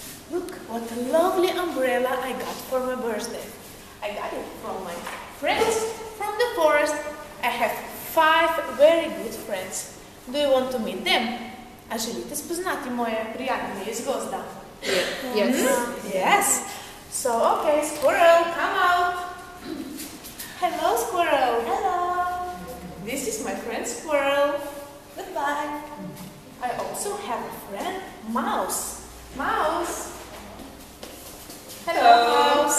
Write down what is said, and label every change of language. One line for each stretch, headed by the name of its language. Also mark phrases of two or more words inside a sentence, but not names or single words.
English: Look what a lovely umbrella I got for my birthday. I got it from my friends from the forest. I have 5 very good friends. Do you want to meet them?
Slovenian: A želite spoznati moje prijatelje iz gozda?
English: Yes. Yes. So, okay, squirrel, come out. Hello, squirrel. Hello. This is my friend Squirrel. Goodbye. I also have a friend, Mouse. Mouse. Hello, Mouse.